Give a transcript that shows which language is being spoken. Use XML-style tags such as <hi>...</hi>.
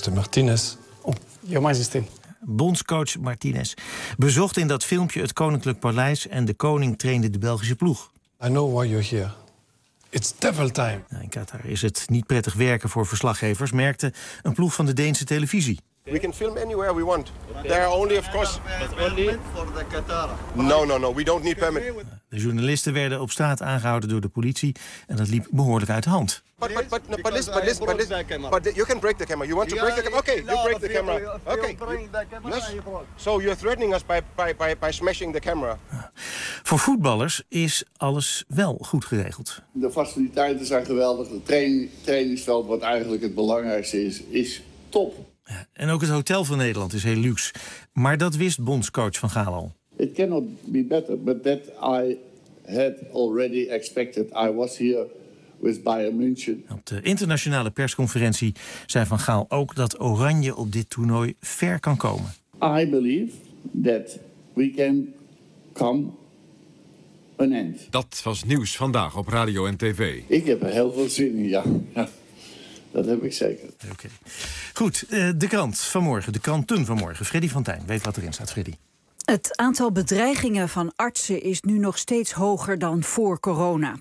<en>De Martinez. Oh, Your Majesty.</en> <nl>Bondscoach Martinez bezocht in dat filmpje het Koninklijk Paleis en de koning trainde de Belgische ploeg.</nl> <en>I know why you're here. It's devil time.</en> <nl>Nou, in Qatar is het niet prettig werken voor verslaggevers, merkte een ploeg van de Deense televisie.</nl> <en>We can film anywhere we want. There are only, of course... For the Qatar. No, we don't need permit.</en> <nl>De journalisten werden op straat aangehouden door de politie en dat liep behoorlijk uit de hand.</nl> <en>But you can break the camera. You want to break the camera? Okay, you break the camera. Okay. Yes. So you're threatening us by smashing the camera.</en> <nl>Voor voetballers is alles wel goed geregeld. De faciliteiten zijn geweldig. Het trainingsveld, wat eigenlijk het belangrijkste is, is top. En ook het hotel van Nederland is heel luxe. Maar dat wist bondscoach Van Gaal al.</nl> <en>It cannot be better, but that I had already expected. I was here with Bayern München.</en> <nl>Op de internationale persconferentie zei Van Gaal ook dat Oranje op dit toernooi ver kan komen.</nl> <en>I believe that we can come an end.</en> <nl>Dat was nieuws vandaag op radio en tv. Ik heb er heel veel zin in, ja. Dat heb ik zeker. Okay. Goed, de krant vanmorgen, de kranten vanmorgen. Freddy van Tijn, weet wat erin staat, Freddy. Het aantal bedreigingen van artsen is nu nog steeds hoger dan voor corona.</nl>